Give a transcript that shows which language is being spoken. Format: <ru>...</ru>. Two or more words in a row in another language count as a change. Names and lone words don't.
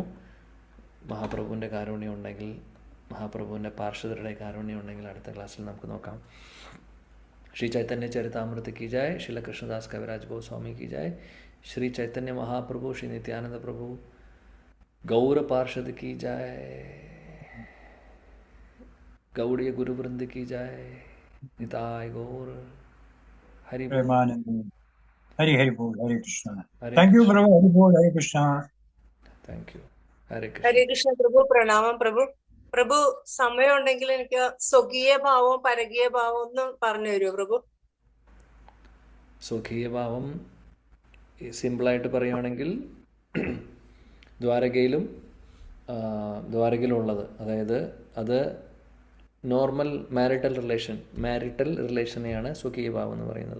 <ml>മഹാപ്രഭുവിൻ്റെ കാരുണ്യം ഉണ്ടെങ്കിൽ, മഹാപ്രഭുവിൻ്റെ പാർഷദരുടെ കാരുണ്യം ഉണ്ടെങ്കിൽ അടുത്ത ക്ലാസ്സിൽ നമുക്ക് നോക്കാം.</ml> <hi>श्री चैतन्य चरितामृत की जय, श्रील कृष्णदास कविराज गोस्वामी की जय, श्री चैतन्य महाप्रभु, श्री नित्यानंद प्रभु, गौर पार्षद की जय, गौड़ीय गुरुवृंद की जय, निताय गौर हरि हरि हरि बोल. हरे कृष्णा.</hi> <en>thank you प्रभु. हरि बोल. हरे कृष्णा. thank you.</en> <hi>हरे कृष्ण प्रभु.</hi> <ml>പ്രണാമം പ്രഭു. പ്രഭു സമയം ഉണ്ടെങ്കിൽ എനിക്ക് സ്വകീയ ഭാവവും പരകീയ ഭാവവും ഒന്ന് പറഞ്ഞു തരുമോ പ്രഭു? സ്വകീയ ഭാവം സിമ്പിളായിട്ട് പറയുകയാണെങ്കിൽ ദ്വാരകയിലുള്ളത്, അതായത് അത്</ml> <en>normal marital relation</en> <ml>സ്വകീയ ഭാവം എന്ന് പറയുന്നത്.</ml>